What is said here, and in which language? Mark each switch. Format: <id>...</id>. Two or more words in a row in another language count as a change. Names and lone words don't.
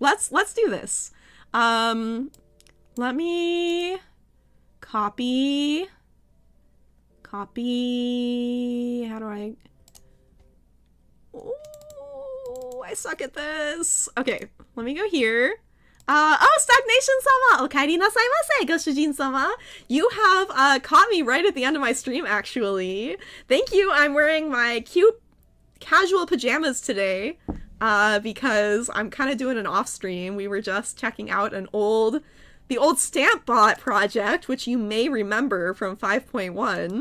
<en>Let's do this. Let me copy. How do I... Oh, I suck at this. Okay, let me go here. Oh, Stagnation-sama!</en> <ja>おかえりなさいませ, ご主人様.</ja> <en>You have caught me right at the end of my stream, actually. Thank you. I'm wearing my cute casual pajamas today because I'm kind of doing an off stream. We were just checking out the old Stampbot project, which you may remember from 5.1.</en>